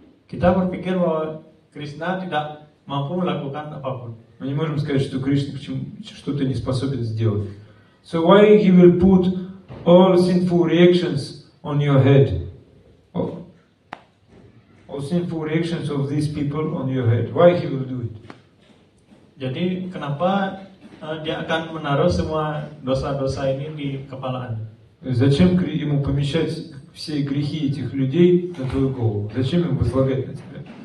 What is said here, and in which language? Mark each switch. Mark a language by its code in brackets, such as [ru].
[id] Kita berpikir bahwa Krishna tidak mampu melakukan apapun. [ru] Мы не можем сказать, что Кришна что-то не способен сделать. [en] So why he will put all sinful reactions on your head? All sinful reactions of these people on your head. Why he will do it? [id] Jadi kenapa dia akan menaruh semua dosa-dosa ini di kepala Anda? [ru] Зачем ему помещать все грехи этих людей на твою голову? Зачем ему возлагать на тебя?